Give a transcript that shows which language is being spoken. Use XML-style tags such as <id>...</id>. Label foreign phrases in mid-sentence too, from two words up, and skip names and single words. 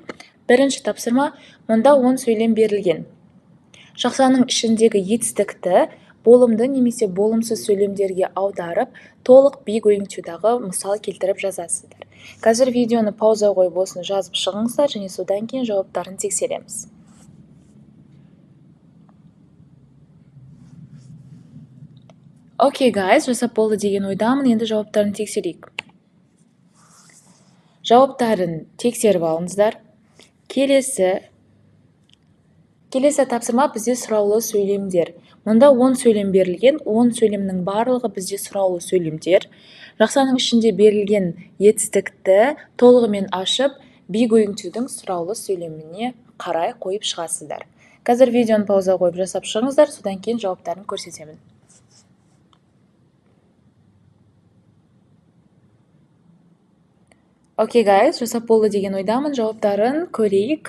<kk>Бірінші тапсырма, мұнда 10 сөйлем берілген. Жақсаның ішіндегі етістікті болымды немесе болымсыз сөйлемдерге аударып, толық</kk> <en>be going to-</en> <kk>дағы мысал келтіріп жазасыздар. Қазір видеоны пауза қойып осыны жазып шығыңыздар, және содан кейін жауаптарын тексереміз.</kk> <en>Okay, guys,</en> <kk>жасап болды деген ойдамын. Енді жауаптарын тексерейік. Жауаптарын тексеріп алыңыздар. Келесі тапсырма бізде сұраулы сөйлемдер. Мұнда 10 сөйлем берілген, 10 сөйлемнің барлығы бізде сұраулы сөйлемдер. Жақсаның ішінде берілген етістікті толығымен ашып,</kk> <en>be going to-</en> <kk>дің сұраулы сөйлеміне қарай қойып шығасыздар. Қазір видеоны пауза қойып жасап шығыңыздар, содан кейін жауаптарын көрсетемін.</kk> <en>Okay, guys,</en> <kk>жасап болды деген ойдамын. Жауаптарын көрейік.</kk>